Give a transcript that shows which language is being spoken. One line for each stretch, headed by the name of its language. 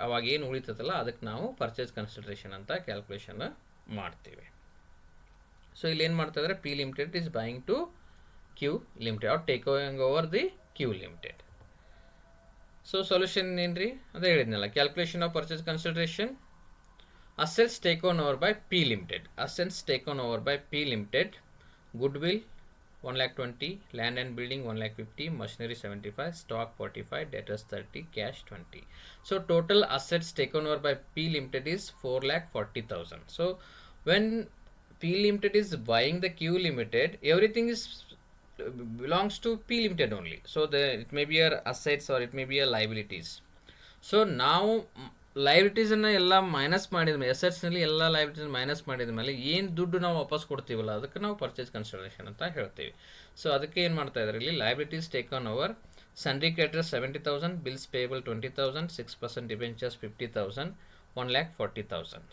Kannada: ಅವಾಗ ಏನು ಉಳಿತದಲ್ಲ ಅದಕ್ಕೆ ನಾವು ಪರ್ಚೇಸ್ ಕನ್ಸಿಡರೇಷನ್ ಅಂತ ಕ್ಯಾಲ್ಕುಲೇಷನ್ ಮಾಡ್ತೀವಿ. ಸೊ ಇಲ್ಲಿ ಏನು ಮಾಡ್ತಾ ಇದ್ದಾರೆ?
English: P Limited is buying to Q Limited are taking over the Q Limited.
Kannada: So solution ಏನ್ರಿ? ಅದೇ ಹೇಳಿದ್ನಲ್ಲ,
English: Calculation of purchase consideration. Assets taken over by P Limited. Assets taken over by P Limited, goodwill 1,20,000, land and building 1,50,000, machinery 75, stock 45, debtors 30, cash 20. So total assets taken over by P Limited is 4,40,000. So when P Limited is buying the Q Limited, everything is belongs to P Limited only. So it may be your assets or it may be your liabilities. So now
Kannada: ಲೈಬಿಲಿಟೀಸನ್ನು ಎಲ್ಲ minus ಮಾಡಿದ ಮೇಲೆ, ಅಸೆಟ್ಸ್ನಲ್ಲಿ ಎಲ್ಲ liabilities minus ಮಾಡಿದ ಮೇಲೆ ಏನು ದುಡ್ಡು ನಾವು ವಾಪಸ್ ಕೊಡ್ತೀವಲ್ಲ ಅದಕ್ಕೆ ನಾವು ಪರ್ಚೇಸ್ ಕನ್ಸಿಡರೇಷನ್ ಅಂತ ಹೇಳ್ತೀವಿ. ಸೊ ಅದಕ್ಕೆ ಏನು ಮಾಡ್ತಾ ಇದ್ದಾರೆ ಇಲ್ಲಿ?
English: Liabilities taken over, sundry creditors 70,000, bills payable 20,000, 6% debentures 50,000, 1,40,000.